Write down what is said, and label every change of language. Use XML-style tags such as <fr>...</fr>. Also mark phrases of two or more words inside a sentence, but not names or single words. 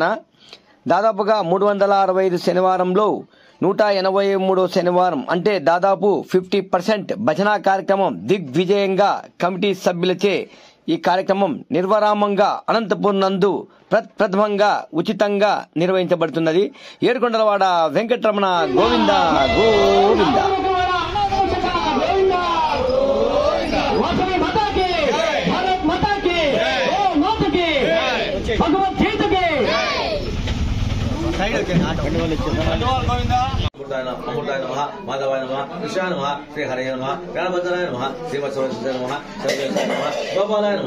<te>దాదాపుగా 365 శనివారంలో 183వ శనివారం అంటే దాదాపు 50% భజన కార్యక్రమం దిగ్విజయంగా కమిటీ సభ్యులచే ఈ కార్యక్రమం నిర్వరామంగా అనంతపూర్ నందు ప్రథమంగా ఉచితంగా నిర్వహించబడుతున్నది. ఏడుకొండలవాడ వెంకటరమణ గోవింద గోవింద.</te> <sa>अमृताय नमः, माधवाय नमः, कृष्णाय नमः, श्री हरये नमः, गणपतये नमः, श्रीवत्सवत्सवे नमः, सर्वेशाय नमः, गोपालाय नमः,</sa>